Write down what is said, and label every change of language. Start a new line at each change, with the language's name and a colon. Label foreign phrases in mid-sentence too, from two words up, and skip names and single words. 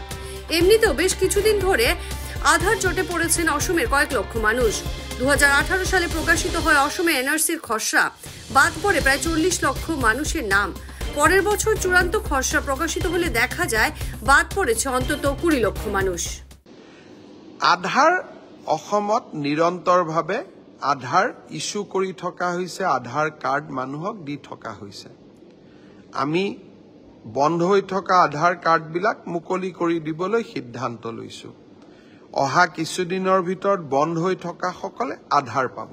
Bangla: এমনিতেও বেশ কিছুদিন ধরে আধার জটে পড়েছেন অসমের কয়েক লক্ষ মানুষ। 2018 সালে প্রকাশিত হয় অসমে এনআরসির খসড়া, বাদ পড়ে প্রায় 40 লক্ষ মানুষের নাম। পরের বছর চূড়ান্ত খসড়া প্রকাশিত হলে দেখা যায় বাদ পড়েছে অন্তত 20 লক্ষ মানুষ।
Assamese: আধার অসমত নিৰন্তৰভাৱে আধাৰ ইস্যু কৰি থকা হৈছে, আধাৰ কাৰ্ড মানুহক দি থকা হৈছে। আমি বন্ধ হৈ থকা আধাৰ কাৰ্ডবিলাক মুকলি কৰি দিবলৈ সিদ্ধান্ত লৈছো। অহা কিছুদিনৰ ভিতৰত বন্ধ হৈ থকা সকলে আধাৰ পাব।